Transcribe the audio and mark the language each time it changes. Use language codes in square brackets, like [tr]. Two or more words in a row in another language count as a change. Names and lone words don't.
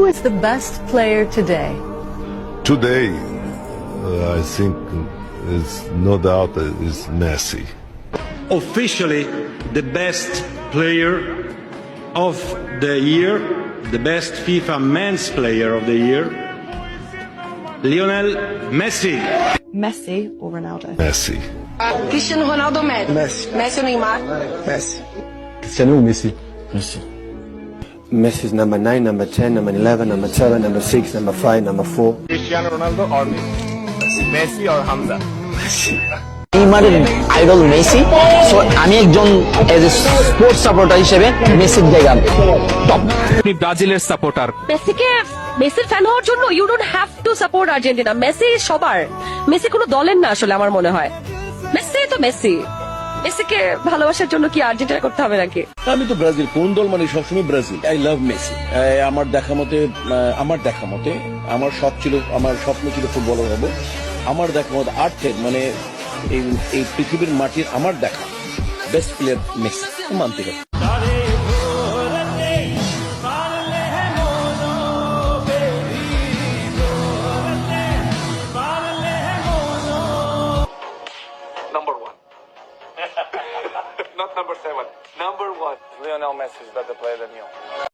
[en] is the best player today? Today, I think is no doubt is Messi. Officially the best player of the year, the best FIFA men's player of the year, Lionel Messi. Messi or Ronaldo? Messi. Cristiano Ronaldo ou Messi? Messi. Messi ou Neymar? Messi. Cristiano ou Messi? Messi. Messi's number 9, number 10, number 11, number 7, number 6, number 5, number 4. Cristiano Ronaldo or Messi? Messi or Hamza? Messi. [bn] নেইমারের আইডল মেসি, সো আমি একজন [en] as a sports supporter [bn] হিসেবে মেসির জায়গা টপ। আপনি ব্রাজিলের সাপোর্টার, মেসির ফ্যান হওয়ার জন্য [en] you don't have to support [bn] আর্জেন্টিনা। মেসি সবার, মেসি কোনো দলের না আসলে আমার মনে হয়। মেসি তো মেসি, মেসিকে ভালোবাসার জন্য কি আর্জেন্টিনা করতে হবে নাকি? আমি তো ব্রাজিল, কোন দল মানে সবসময় ব্রাজিল। [en] I love Messi. [bn] আমার দেখা মতে আমার স্বপ্ন ছিল ফুটবলার হবো। আমার দেখা মতে আর্থের মানে এই পৃথিবীর মাটির আমার দেখা [en] best player [bn] মেসি, মানতে হবে। [en] Number 1. Not number 7. Number 1. Lionel Messi is better player than you.